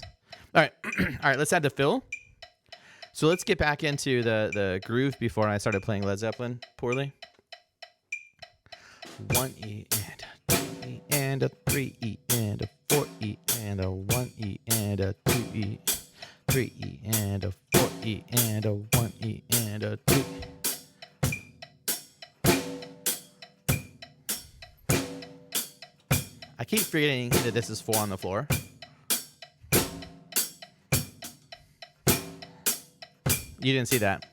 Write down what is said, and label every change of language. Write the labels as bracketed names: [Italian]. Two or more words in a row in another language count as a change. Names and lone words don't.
[English] All right. All right, let's add the fill. So let's get back into the groove before I started playing Led Zeppelin poorly. 1E and a 2E and a 3E and a 4E and a 1E and a 2E, 3E and a 4E and a 1E and a 2. I keep forgetting that this is 4 on the floor. You didn't see that.